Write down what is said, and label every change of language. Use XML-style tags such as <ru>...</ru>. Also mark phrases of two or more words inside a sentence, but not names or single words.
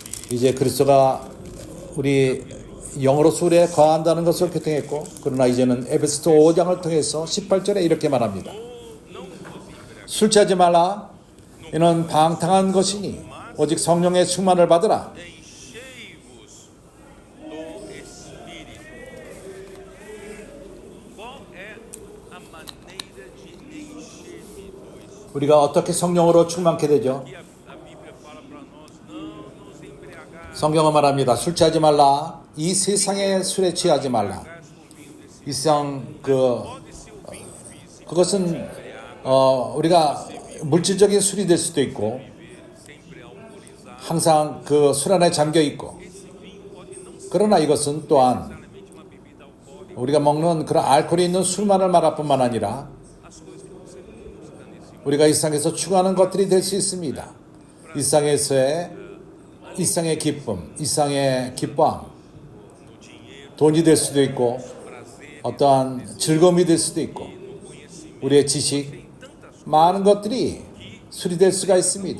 <ko>이제 그리스도가 우리 영으로서 우리에 거한다는 것을 교통했고, 그러나 이제는 에베소서 5장을 통해서 18절에 이렇게 말합니다. 술 취하지 말라. 이는 방탕한 것이니 오직 성령의 충만을 받으라.</ko> <pt>enchei-vos do Espírito. Qual é a maneira de encher-me do Espírito?</pt> <ko>우리가 어떻게 성령으로 충만케 되죠?</ko> <pt>E a Bíblia fala para nós não nos embriagar</pt> <ko>성경은 말합니다. 술 취하지 말라. 이 세상의 술에 취하지 말라.</ko> <pt>com vinho desse</pt> <ko>이 세상</ko> <pt>pode ser o vinho físico,</pt> <ko>그것은 우리가 물질적인 술이 될 수도 있고,</ko> <pt>sempre alcoolizado.</pt> <ko>항상 그 술 안에 잠겨 있고,</ko> <pt>Esse vinho pode não ser</pt> <ko>그러나 이것은 또한</ko> <pt>necessariamente uma bebida alcoólica.</pt> <ko>우리가 먹는 그런 알코올이 있는 술만을 말할 뿐만 아니라</ko> <pt>As coisas que você busca nesse mundo.</pt> <ko>우리가 이 세상에서 추구하는 것들이 될 수 있습니다. 이 세상의 기쁨, 이 세상의 기뻐함, 돈이 될 수도 있고, 어떠한 즐거움이 될 수도 있고, 우리의 지식, 많은 것들이 술이 될 수가 있습니다.</ko>